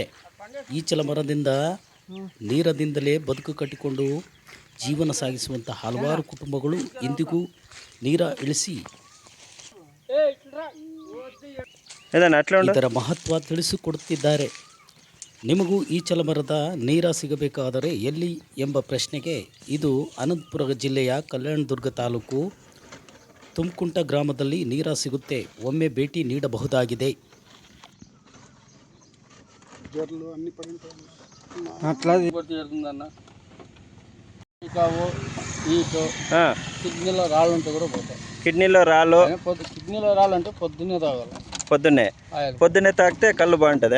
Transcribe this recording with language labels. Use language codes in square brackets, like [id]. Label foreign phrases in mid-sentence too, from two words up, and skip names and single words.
[kn] ಈಚಲ ಮರದಿಂದ ನೀರದಿಂದಲೇ ಬದುಕು ಕಟ್ಟಿಕೊಂಡು ಜೀವನ ಸಾಗಿಸುವಂಥ ಹಲವಾರು ಕುಟುಂಬಗಳು ಇಂದಿಗೂ ನೀರ ಇಳಿಸಿ ಇದರ ಮಹತ್ವ ತಿಳಿಸಿಕೊಡುತ್ತಿದ್ದಾರೆ. ನಿಮಗೂ ಈಚಲ ಮರದ ನೀರ ಸಿಗಬೇಕಾದರೆ ಎಲ್ಲಿ ಎಂಬ ಪ್ರಶ್ನೆಗೆ ಇದು ಅನಂತಪುರ ಜಿಲ್ಲೆಯ ಕಲ್ಯಾಣದುರ್ಗ ತಾಲೂಕು ತುಮಕುಂಟ ಗ್ರಾಮದಲ್ಲಿ ನೀರ ಸಿಗುತ್ತೆ. ಒಮ್ಮೆ ಭೇಟಿ ನೀಡಬಹುದಾಗಿದೆ. [te] కిడ్నీలో రాళ్ళు అంటే పొద్దున్నే తాగాలి. పొద్దున్నే తాగితే కళ్ళు బాగుంటుంది.